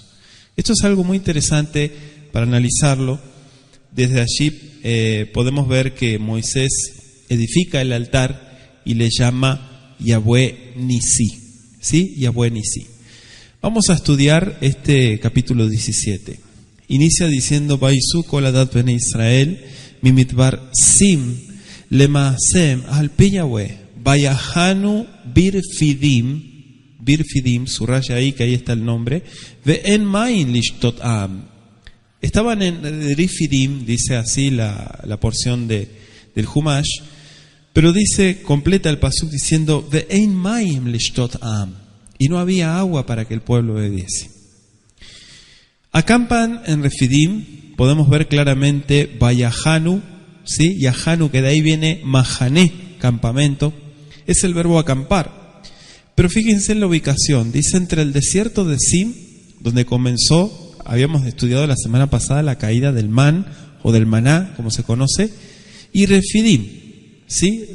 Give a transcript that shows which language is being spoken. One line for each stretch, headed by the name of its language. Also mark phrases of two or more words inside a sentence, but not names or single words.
Spanish: Esto es algo muy interesante para analizarlo. Desde allí podemos ver que Moisés edifica el altar y le llama Yahweh Nisi. ¿Sí? Yahweh Nisi. Vamos a estudiar este capítulo 17. Inicia diciendo:
Hebrew: ויסעו כל עדת בני ישראל ממדבר סין למסעיהם על פי יהוה ויחנו ברפידים,
Spanish: subraya ahí que ahí está el nombre,
Hebrew: ואין מים לשתות העם.
Spanish: Estaban en Refidim, dice así la porción del Humash, pero dice, completa el pasuk diciendo,
Hebrew: ואין מים לשתות העם,
Spanish: y no había agua para que el pueblo bebiese. Acampan en Refidim, podemos ver claramente Vayahanu, ¿sí? Yahanu, que de ahí viene Mahané, campamento, es el verbo acampar. Pero fíjense en la ubicación, dice entre el desierto de Sim, donde comenzó, habíamos estudiado la semana pasada la caída del man, o del maná, como se conoce, y Refidim, ¿sí?